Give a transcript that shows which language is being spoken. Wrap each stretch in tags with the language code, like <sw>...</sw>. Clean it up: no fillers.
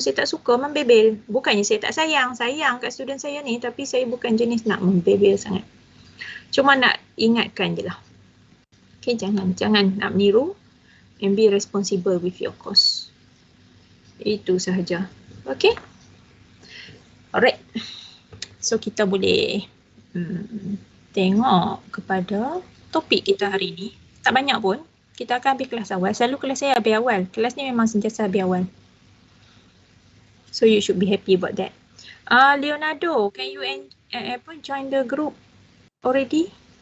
<ms>Saya tak suka membebel. Bukannya saya tak sayang kat student saya ni, tapi saya bukan jenis nak membebel sangat. Cuma nak ingatkan je lah.</ms> <en>Okay,</en> <ms>jangan nak meniru</ms> <en>and be responsible with your course.</en> <ms>Itu sahaja. Okay. Alright. So kita boleh tengok kepada topik kita hari ni. Tak banyak pun. Kita akan habis kelas awal. Selalu kelas saya habis awal. Kelas ni memang sentiasa habis awal.</ms> <en>So you should be happy about that. Leonardo, can you join the group already?</en>